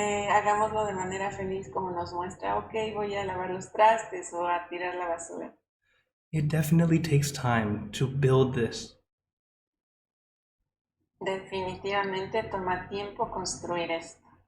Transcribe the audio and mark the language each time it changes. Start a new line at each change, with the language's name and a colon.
Spanish: Hagámoslo de manera feliz como nos muestra. Ok, voy a lavar los trastes o a tirar la basura.
English: It definitely takes time to build this.
Spanish: Definitivamente toma tiempo construir esto.